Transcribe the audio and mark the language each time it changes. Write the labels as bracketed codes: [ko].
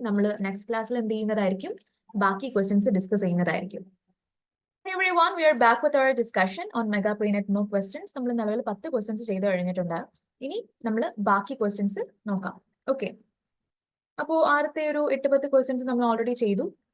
[ml] നമ്മൾ നെക്സ്റ്റ് ക്ലാസ്സിൽ എന്ത് ചെയ്യുന്നതായിരിക്കും, ബാക്കി ക്വസ്റ്റ്യൻസ് ഡിസ്കസ് ചെയ്യുന്നതായിരിക്കും. [en] Hey everyone, we are back with our discussion on Mega Pre-Net MOOC questions. [ml] നമ്മൾ നിലവിൽ 10 ക്വസ്റ്റ്യൻസ് ചെയ്ത് കഴിഞ്ഞിട്ടുണ്ട്. ഇനി നമ്മൾ ബാക്കി ക്വസ്റ്റ്യൻസ് നോക്കാം. ഓക്കെ, അപ്പോൾ ആദ്യത്തെ ഒരു 8-10 ക്വസ്റ്റ്യൻസ് നമ്മൾ ഓൾറെഡി ചെയ്തു.